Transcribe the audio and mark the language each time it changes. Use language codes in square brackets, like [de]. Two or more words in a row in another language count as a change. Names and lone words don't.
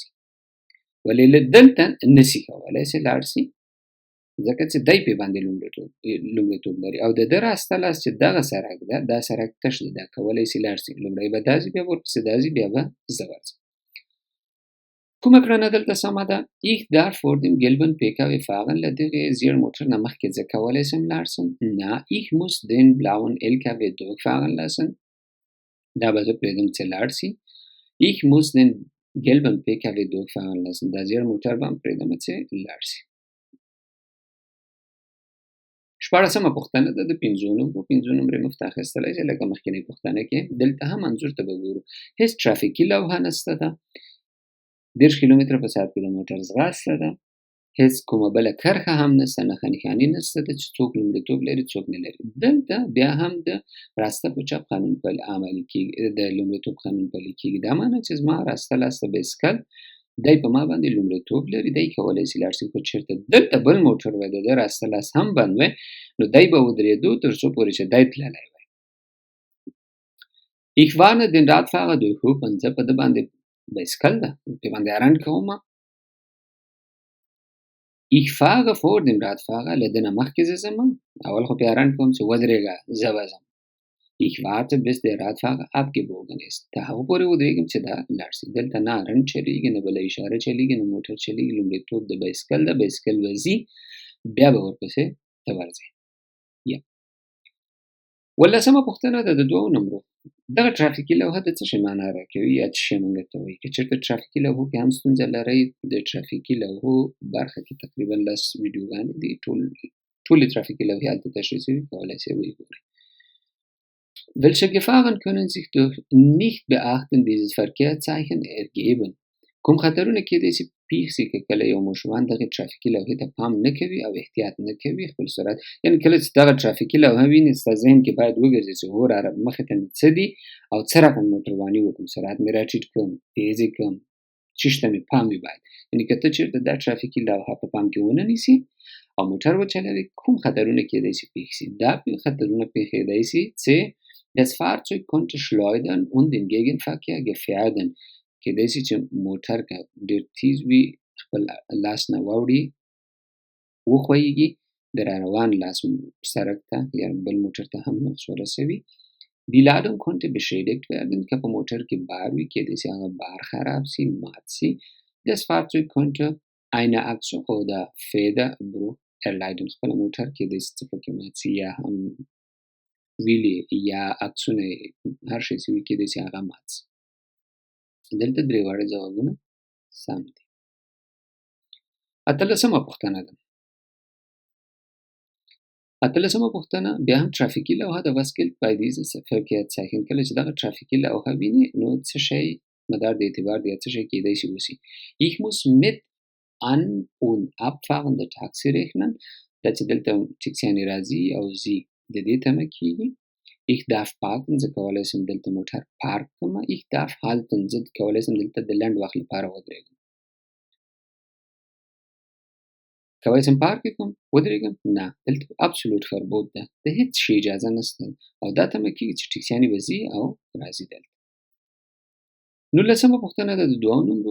[ps] ولې له دلته نشي کولی شي لاړ شي ځکه چې دی پې باندې لومړیتوب لري او د ده راسته لاس چې دغه سړک ده دا سړک تش ده، دا کولی شي لاړ شي. لومړی به دا ځي بیا ورپسې دا ځي بیا به زه ورځم. کومه کړنه دلته سمه ده؟ [de] Ich darf vor dem gelben PKW fahren. [ps] له دغې زیړ موټر نه مخکې زه کولی شم لاړ شم. نه، [de] ich muss den blauen LKW durchfahren lassen. [ps] دا به زه پرېږدم چې لاړ شي. [de] Ich muss den gelben PKW durchfahren lassen. [ps] دا زیړ موټر به هم پرېږدم چې لاړ شي. شپاړسمه پوښتنه ده د پنځو نمرې مفت اخیستلی شئ. لکه مخکینۍ پوښتنه کې دلته هم انځور ته به ګورو. هېڅ ټرافیکي لوحه نشته ده. 10 کیلومتر په ساعت کې د موټر ځغاسته ده. هیڅ کومه بله کرښه هم نشته، نښه نښاني نشته چې څوک لومړیتوب لري څوک نه لري. دلته بیا هم د راسته په چپ قانون عملي کېږي، د لومړیتوب قانون پلي کېږي. دا معنی چې زما راسته لاسته بایسکل دی په ما باندې لومړیتوب لري، دی کولی شي لاړ شي که چېرته دلته بل موټر وای د ده راسته لاس هم بند وای، نو دی به ودرېدو تر څو پورې چې دی تللی وای. [de] Ich warne den Radfahrer durch Hupen، [ps] زه په ده باندې بایسکل ده پې باندې هرن کومه. [de] Ich fahre vor dem Radfahrer، [ps] له ده نه مخکې زه ځم، اول خو پې هرن کوم چې ودرېږه زه به ځم. [de] Ich warte bis der Radfahrer abgebogen ist، [ps] تر هغه پورې ودرېږم چې دا لاړ شي. دلته نه هرن چلېږي نه بله اشاره چلېږي نه موټر چلېږي، لومړیتوب د بایسکل ده، بایسکل به ځي بیا به ورپسې ته ورځې. یا 18مه پوښتنه ده د دوو نمرو. دغه ترافیکي لوحه د څه شي معنا راکوي یا څه شی موږ ته وایي؟ که چېرته ترافیکي لوحو کې هم ستونزه لرئ، د ترافیکي لوحو برخه کې تقریبا 10 ویډیوګانې دي، ټولې ترافیکي لوحې هلته تشریح شوي، کولی شئ وګورئ. [de] Welche Gefahren können sich durch Nichtbeachten dieses Verkehrszeichen ergeben؟ [ps] کوم خطرونه کېدای شي پیښ شي که کله یو ماشومان دغې ترافیکي لوحې ته پام نه کوي او احتیاط نه کوي خپل سرعت، یعنې کله چې دغه ترافیکي لوحه ویني ستا ذهن کې باید وګرځي چې هو راره مخې ته مې څه دي او څه رقم موټرواني وکړم، سرعت مې راټیټ کړم، تیز یې کړم، چېش ته مې پام وي باید. یعنې که ته چېرته دا ترافیکي لوحه په پام کې ونه نیسي او موټر وچلوي، کوم خطرونه کېدای شي پیښ شي؟ دا خطرونه پیښېدای شي چې [de] Das Fahrzeug konnte schleudern und den Gegenverkehr gefährden. [ps] کېدای شي چې موټر که ډېر تیز وي خپل لاس نه واوړي، وښویېږي، د را روان لاس سړک ته یا بل موټر ته هم ورسوي. [de] Die Ladung konnte beschädigt werden، [ps] که په موټر کې بار وي کېدای شي هغه بار خراب سي، مات سي. [de] Das Fahrzeug konnte eine Achse oder Federbruch erleiden، [ps] خپله موټر کېدای شي څه پکې مات سي یا هم ویلې یا عکسونه هر شی چې وي کېدای شي هغه مات سي. دلته درې واړه ځوابونه سم دي. 18مه پوښتنه ده. 18مه پوښتنه بیا هم ترافیکي لوحه ده. [de] Was gilt bei dieses Verkehrszeichen؟ [ps] کله چې دغه ترافیکي لوحه ویني نو څه شی مدار د اعتبار دی، څه شی کېدای شي وسي. [de] Ich muss mit an und abfahren der Taxi rechnen، [ps] دا چې دلته ټکسیانې راځي او ځي د دې تمه کېږي. [de] Ich darf parken، [ps] زه کولی شم دلته موټر پارک کړم. [de] Ich darf halten، [ps] زه کولی شم دلته د لنډ وخت لپاره ودرېږم. کولی شم پارک کړم ودرېږم؟ نه، دلته [de] absolute verbot [ps] ده، د هېڅ شي اجازه نشته او دا تمه کېږي چې ټکسیانې به ځي او راځي دلته. 19مه پوښتنه ده د دوو نمرو.